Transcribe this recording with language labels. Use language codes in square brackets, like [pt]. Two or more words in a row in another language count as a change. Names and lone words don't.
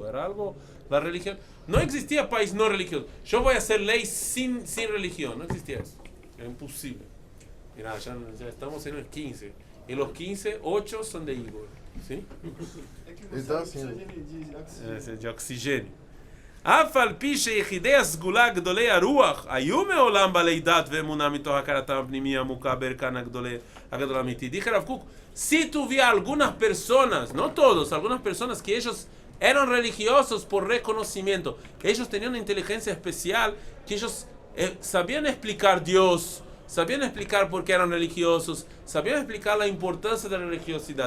[es] Era algo, la religión. No existía país no religioso. Yo voy a hacer ley sin religión. No existía eso. Era imposible. Mira, ya estamos en el 15. Y los 15, 8 son de Igor. ¿Sí? Es de oxígeno. [he] אף על פי שיחידי הסגולה גדולי הרוח היו מעולם בעלי דת ואמונה מתוך הכרתם הפנימי עמוקה בערכן הגדול האמיתי. [es] Dije Rav Kook, si tuviera algunas personas, no todos, algunas personas que ellos eran religiosos por reconocimiento, que ellos tenían una inteligencia especial, que ellos sabían explicar Dios, sabían explicar por qué eran religiosos, sabían explicar la importancia de la religiosidad.